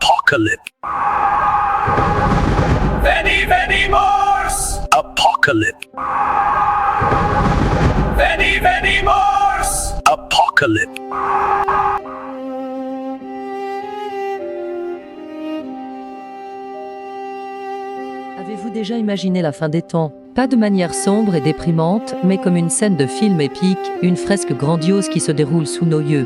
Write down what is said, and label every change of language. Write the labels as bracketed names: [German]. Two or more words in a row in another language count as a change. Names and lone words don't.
[French] Apocalypse. [Latin] Veni, veni, mors! [French] Apocalypse. [Latin] Veni, veni, mors! [French] Apocalypse. Avez-vous déjà imaginé la fin des temps? Pas de manière sombre et déprimante, mais comme une scène de film épique, une fresque grandiose qui se déroule sous nos yeux.